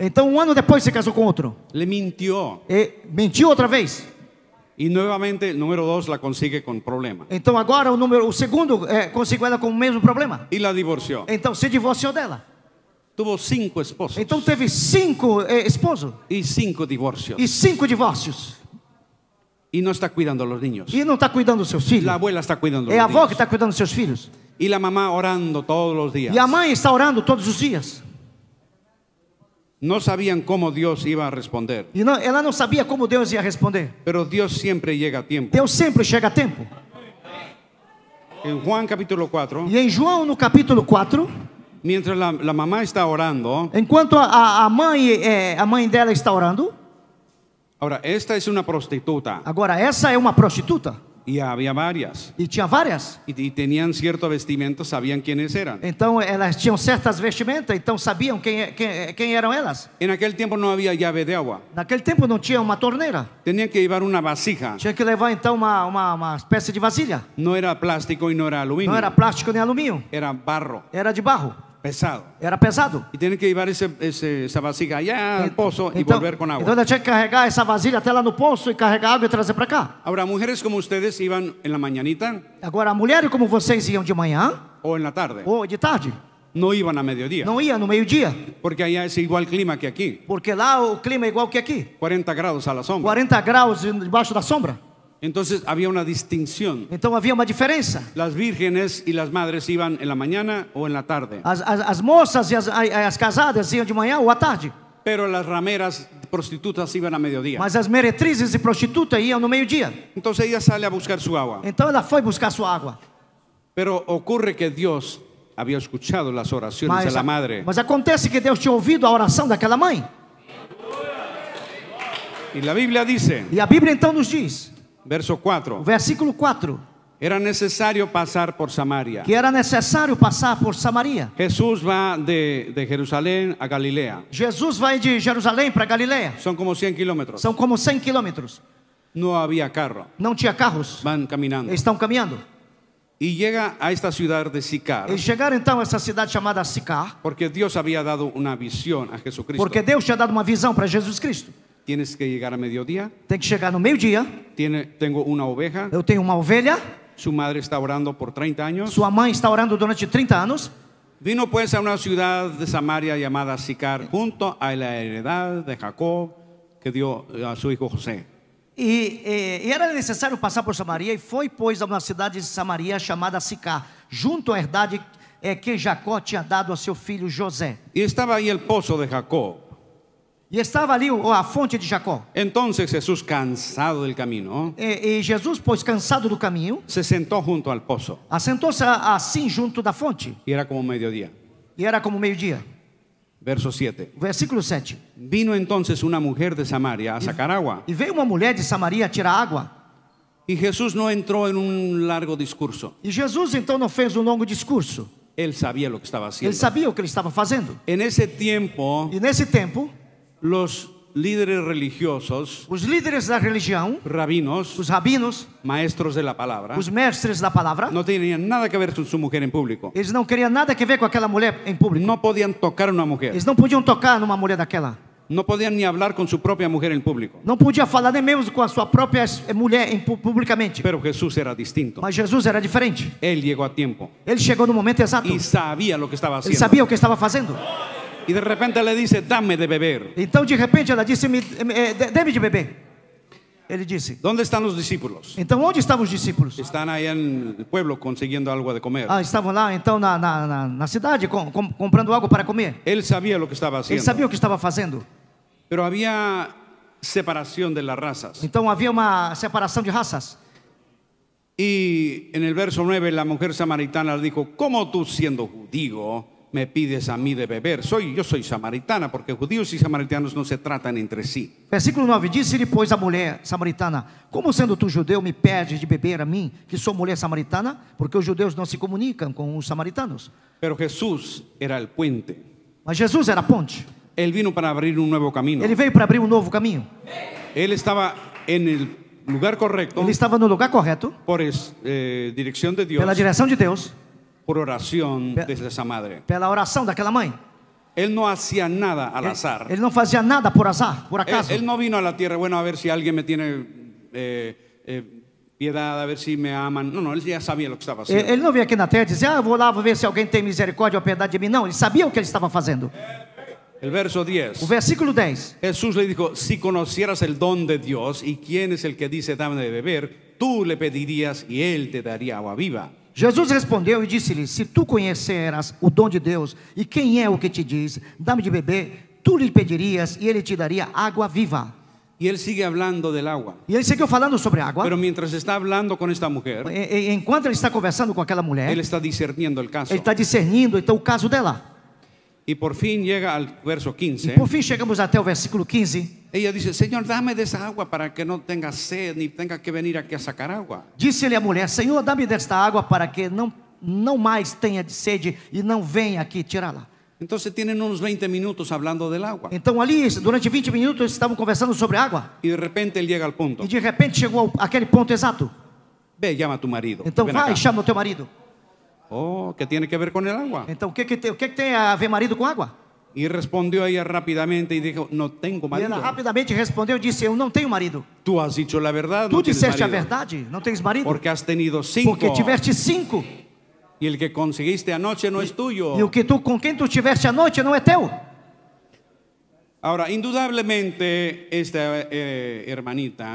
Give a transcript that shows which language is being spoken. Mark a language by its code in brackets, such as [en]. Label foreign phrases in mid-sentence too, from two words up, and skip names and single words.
[pt] Então um ano depois se casou com outro. [es] Le mintió. [pt] E mentiu outra vez. [es] Y nuevamente el número 2 la consigue con problema. [pt] Então agora o segundo conseguiu ela com o mesmo problema. [es] Y la divorció. [pt] Então se divorciou dela. [es] Tuvo 5 esposos. [pt] Então teve 5 esposos [es] Y 5 divorcios. [pt] e 5 divórcios. [es] Y no está cuidando a los niños. [pt] E não está cuidando dos seus filhos. [es] La abuela está cuidando a [pt] É a [es] los [pt] avó que [es] niños. [pt] está cuidando dos seus filhos. [es] Y la mamá orando todos los días. [pt] E a mãe está orando todos os dias. [es] No sabían cómo Dios iba a responder. [pt] E ela não sabia como Deus ia responder. [es] Pero Dios siempre llega a tiempo. [pt] Deus sempre chega a tempo. [es] En Juan capítulo 4, [pt] E em João, no capítulo 4, [es] mientras la mamá está orando, [pt] enquanto a mãe dela está orando, [es] ahora esta es una prostituta [pt] agora essa é uma prostituta. [es] y había varias [pt] E tinha várias. [es] y tenían cierto vestimenta, sabían quiénes eran. [pt] Então elas tinham certas vestimentas, então sabiam quem eram elas. [es] En aquel tiempo no había llave de agua, [pt] Naquele tempo não tinha uma torneira. [es] tenían que llevar una vasija. [pt] Tinha que levar então uma espécie de vasilha. [es] No era plástico y no era aluminio, [pt] Não era plástico nem alumínio, [es] era barro [pt] era de barro, [es] pesado. [pt] era pesado. [es] Y tienen que llevar esa vasija allá al pozo y [pt] Então, [es] volver con [pt] então [es] agua. [pt] ela tinha que carregar essa vasilha até lá no poço e carregar água e trazer para cá. [es] Ahora, mujeres como ustedes iban en la mañanita [pt] Agora, mulheres como vocês iam de manhã [es] o en la tarde, [pt] ou de tarde, [es] no iban a mediodía, [pt] não ia no meio-dia, [es] porque allá es igual clima que aquí, [pt] porque lá o clima é igual que aqui, [es] 40 grados a la sombra. [pt] 40 graus debaixo da sombra. [es] Entonces había una distinción. [pt] Então havia uma diferença. [es] Las vírgenes y las madres iban en la mañana o en la tarde, [pt] As moças e as casadas iam de manhã ou à tarde, [es] pero las rameras prostitutas iban a mediodía. [pt] mas as meretrizes e prostitutas iam no meio-dia. [es] Entonces ella sale a buscar su agua, [pt] Então ela foi buscar sua água. [es] pero ocurre que Dios había escuchado las oraciones de la madre [pt] Mas acontece que Deus tinha ouvido a oração daquela mãe. [es] y la Biblia dice, [pt] E a Bíblia então nos diz, [es] verso [pt] o [es] 4, [pt] versículo 4, [es] era necesario pasar por Samaria. [pt] que era necessário passar por Samaria. [es] Jesús va de Jerusalén a Galilea. [pt] Jesus vai de Jerusalém para Galiléia. [es] Son como 100 kilómetros. [pt] São como 100 quilômetros. [es] No había carro. [pt] Não tinha carros. [es] Van caminando. [pt] Eles estão caminhando. [es] Y llega a esta ciudad de Sicar, [pt] Eles chegaram então a essa cidade chamada Sicar, [es] porque Dios había dado una visión a Jesucristo. [pt] porque Deus tinha dado uma visão para Jesus Cristo. [es] Tienes que llegar a mediodía. [pt] Tem que chegar no meio-dia. [es] Tengo una oveja. [pt] Eu tenho uma ovelha. [es] Su madre está orando por 30 años. [pt] Sua mãe está orando durante 30 anos. [es] Vino pues a una ciudad de Samaria llamada Sicar, junto a la heredad de Jacob que dio a su hijo José. [pt] E era necessário passar por Samaria. E foi, pois, a uma cidade de Samaria chamada Sicar, junto à herdade que Jacó tinha dado a seu filho José. [es] Y estaba ahí el pozo de Jacob. [pt] E estava ali a fonte de Jacó. [es] Entonces Jesús, cansado del camino, [pt] E Jesus, pois cansado do caminho, [es] se sentó junto al pozo. [pt] assentou-se assim junto da fonte. [es] Y era como mediodía. [pt] E era como meio-dia. [es] Verso 7. [pt] Versículo 7. [es] Vino entonces una mujer de Samaria a sacar agua. [pt] E veio uma mulher de Samaria tirar água. [es] Y Jesús no entró en un largo discurso. [pt] E Jesus então não fez um longo discurso. [es] Él sabía lo que estaba [pt] Ele [es] haciendo. [pt] sabia o que ele estava fazendo. [es] En ese tiempo, [pt] E nesse tempo, [es] los líderes religiosos, [pt] os líderes da religião, [es] rabinos, [pt] os rabinos, [es] maestros de la palabra, [pt] os mestres da palavra, [es] no tenían nada que ver con su mujer en público. [pt] eles não queriam nada que ver com aquela mulher em público. [es] No podían tocar a una mujer. [pt] Eles não podiam tocar numa mulher daquela. [es] No podían ni hablar con su propia mujer en público. [pt] Não podia falar nem mesmo com a sua própria mulher publicamente. [es] Pero Jesús era distinto. [pt] Mas Jesus era diferente. [es] Él llegó a tiempo [pt] Ele chegou no momento exato. [es] y sabía lo que estaba [pt] Ele [es] haciendo. [pt] sabia o que estava fazendo. [es] Y de repente le dice, dame de beber. [pt] Então de repente ela disse: deve de beber. Ele disse. [es] ¿Dónde están los discípulos? [pt] Então onde estavam os discípulos? [es] Están allá en el pueblo consiguiendo algo de comer. [pt] Estavam lá então na cidade comprando algo para comer. [es] Él sabía lo que estaba [pt] Ele [es] haciendo. [pt] sabia o que estava fazendo. [es] Pero había separación de las razas. [pt] Então havia uma separação de raças. [es] Y en el verso 9 la mujer samaritana le dijo, ¿cómo tú siendo judío me pides a mí de beber? Yo soy samaritana, porque judíos y samaritanos no se tratan entre sí. [pt] Versículo 9, disse-lhe, pois, a mulher samaritana: como sendo tu judeu me pedes de beber a mim, que sou mulher samaritana? Porque os judeus não se comunicam com os samaritanos. [es] Pero Jesús era el puente. [pt] Mas Jesus era a ponte. [es] Él vino para abrir un nuevo camino. [pt] Ele veio para abrir um novo caminho. [es] Él estaba en el lugar correcto [pt] Ele estava no lugar correto, [es] por dirección de Dios, [pt] pela direção de Deus, [es] por oración desde esa madre. [pt] pela oração daquela mãe. [es] Él no hacía nada al azar. [pt] Ele não fazia nada por azar, por acaso. [es] Él no vino a la tierra, bueno, a ver si alguien me tiene piedad, a ver si me aman. No, él ya sabía lo que estaba haciendo. [pt] Ele não veio aqui na terra e dizia: eu vou lá, vou ver se alguém tem misericórdia ou piedade de mim. Não, ele sabia o que ele estava fazendo. [es] El verso 10. [pt] O versículo 10. [es] Jesús le dijo, si conocieras el don de Dios y quién es el que dice dame de beber, tú le pedirías y él te daría agua viva. [pt] Jesus respondeu e disse-lhe: se tu conheceras o dom de Deus e quem é o que te diz, dá-me de beber, tu lhe pedirias e ele te daria água viva. [es] Y él sigue hablando del agua. [pt] E ele seguiu falando sobre água. [es] Pero mientras está hablando con esta mujer, [pt] Enquanto ele está conversando com aquela mulher, [es] él está discerniendo el caso. [pt] ele está discernindo então o caso dela. [es] Y por fin llega al verso 15. [pt] E por fim chegamos até o versículo 15. [es] Ella dice: Señor, dame de esa agua para que no tenga sed ni tenga que venir aquí a sacar agua. [pt] Disse-lhe a mulher: Senhor, dá-me desta água para que não mais tenha de sede e não venha aqui tirá-la. [es] Entonces tienen unos 20 minutos hablando del agua. [pt] Então ali, durante 20 minutos, eles estavam conversando sobre água. [es] Y de repente él llega al punto. [pt] E de repente chegou aquele ponto exato. [es] Ve, llama a tu marido. [pt] Então [es] Ven [pt] vai [es] acá. [pt] e chama o teu marido. [es] Oh, ¿qué tiene que ver con el agua? [pt] Então o que tem a ver marido com água? [es] Y respondió ella rápidamente y dijo: no tengo [pt] E [es] marido. [pt] ela rapidamente respondeu e disse: eu não tenho marido. [es] Tú has dicho la verdad, [pt] Tu [es] no tienes [pt] disseste a [es] marido. [pt] verdade, não tens marido. [es] Porque has tenido 5. [pt] Porque tiveste 5. [es] Y el que conseguiste anoche no es tuyo. [pt] E o que com quem tu tiveste à noite não é teu. [es] Ahora, indudablemente, esta hermanita